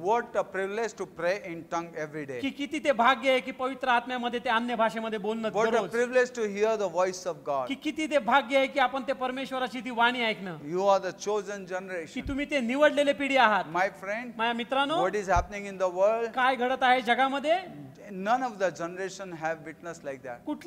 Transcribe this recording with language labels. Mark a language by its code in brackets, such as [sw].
[en] What a privilege to pray in tongue every day. [mr] की किती ते भाग्य आहे की पवित्र आत्म्यामध्ये ते अन्य भाषेमध्ये बोलणं [en] What a [mr] दररोज. [en] privilege to hear the voice of God. [mr] की किती ते भाग्य आहे की आपण ते परमेश्वराची ती वाणी ऐकणं. [en] You are the chosen [mr] की [en] generation. [mr] तुम्ही ते निवडलेले पिढी आहात. [en] My friend, [mr] माझ्या मित्रांनो, [en] what is happening in the world? [mr] काय घडत आहे जगामध्ये. [en] None of the generation have witnessed like that.